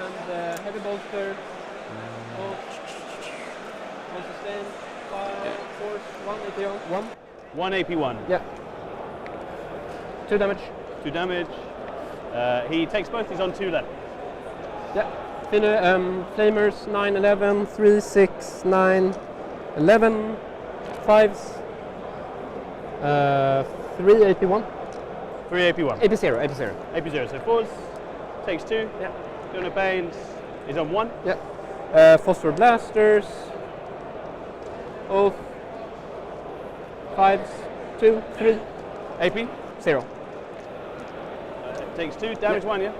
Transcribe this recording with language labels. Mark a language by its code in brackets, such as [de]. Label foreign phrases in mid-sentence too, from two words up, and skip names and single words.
[en] And heavy bolster. One sustain. 5 force. 1 APO. 1. 1 AP1. Yeah. 2 damage. 2 damage. He takes both. He's on 2 left. Yeah. Flamers 9, 11, 3, 6, 9, 11, 5s, 3 AP1. 3 AP1. AP0, AP0. AP0. So 4s. Takes 2. Yeah. Doing a Banes. He's on 1. Yeah. Phosphor Blasters. Oath. 5s, 2, 3, AP. 0. Takes 2. Damage 1, yeah?